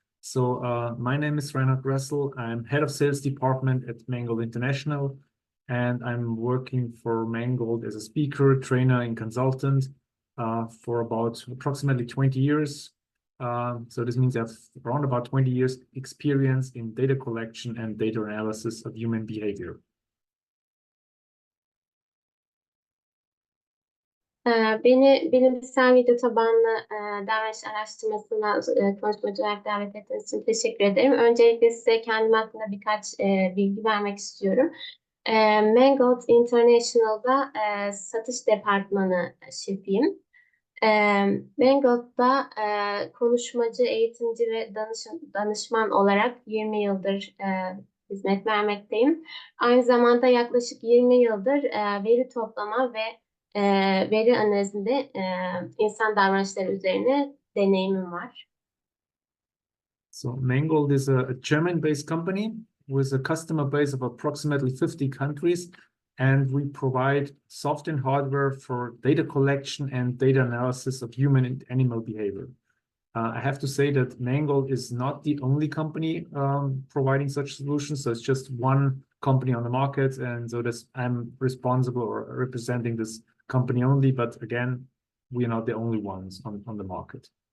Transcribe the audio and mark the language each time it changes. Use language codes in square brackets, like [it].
[en] So, my name is Reinhard GRASSL. I'm head of sales department at Mangold International, and I'm working for Mangold as a speaker, trainer, and consultant for about approximately 20 years. So this means I have around about 20 years experience in data collection and data analysis of human behavior. [tr] Beni bilimsel video tabanlı davranış araştırmasına konuşmacı olarak davet ettiğiniz için teşekkür ederim. Öncelikle size kendim hakkında birkaç bilgi vermek istiyorum. Mangold International'da satış departmanı şefiyim. Mangold'da konuşmacı, eğitimci ve danışman olarak 20 yıldır hizmet vermekteyim. Aynı zamanda yaklaşık 20 yıldır veri toplama ve veri analizinde insan davranışları üzerine deneyimim var. [en] So Mangold is a German-based company with a customer base of approximately 50 countries, and we provide software and hardware for data collection and data analysis of human and animal behavior. I have to say that Mangold is not the only company providing such solutions, so it's just one company on the market, and so I'm responsible or representing this company only, but again, we are not the only ones on the market.